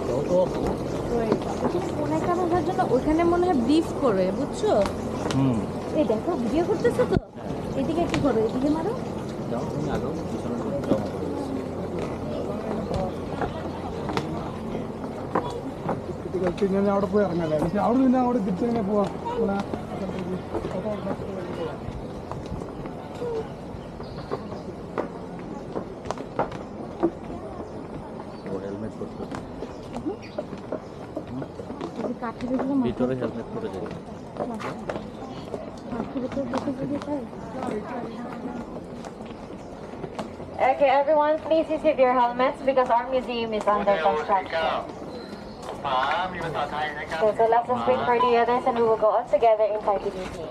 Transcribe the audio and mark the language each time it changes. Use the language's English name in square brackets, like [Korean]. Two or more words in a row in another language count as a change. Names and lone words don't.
[Bangla] ফোনে কারণ হওয়ার জন্য ওইখানে মনে হয় ব্রিফ করে, বুঝছো? এই দেখো ভিডিও করতেছো তো, এদিকে কি করো, এদিকে মারো। [Malayalam] അവിടെ പോയി ഇറങ്ങല്ലേ, പക്ഷെ അവിടെ നിന്ന് അവിടെ തിരിച്ചിങ്ങനെ പോവാം. [Bangla] ভিতরে হেলমেট পরে যাবে। [English] Okay, everyone, please receive your helmets because our museum is under construction. Okay, so let's just wait for the others and we will go all together inside the museum.